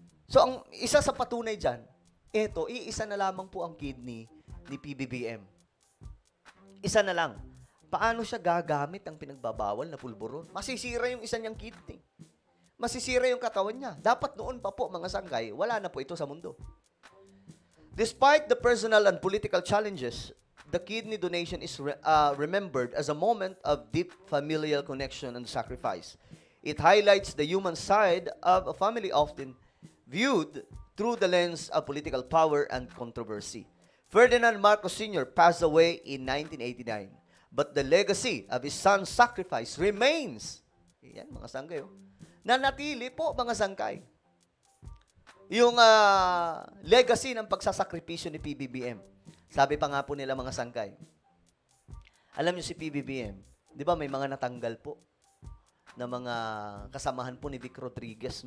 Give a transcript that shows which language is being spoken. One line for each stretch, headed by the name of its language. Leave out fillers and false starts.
Filipino: So, ang isa sa patunay dyan, iisa na lamang po ang kidney ni PBBM. Isa na lang. Paano siya gagamit ang pinagbabawal na pulburon? Masisira yung isa niyang kidney. Masisira yung katawan niya. Dapat noon pa po, mga sangkay, wala na po ito sa mundo.
English: Despite the personal and political challenges, the kidney donation is remembered as a moment of deep familial connection and sacrifice. It highlights the human side of a family often viewed through the lens of political power and controversy. Ferdinand Marcos Sr. passed away in 1989, but the legacy of his son's sacrifice remains.
Filipino: Yan, mga sangkay. Nanatili po, mga sangkay. Yung legacy ng pagsasakripisyo ni PBBM. Sabi pa nga po nila, mga sangkay. Alam niyo si PBBM, di ba may mga natanggal po na mga kasamahan po ni Vic Rodriguez.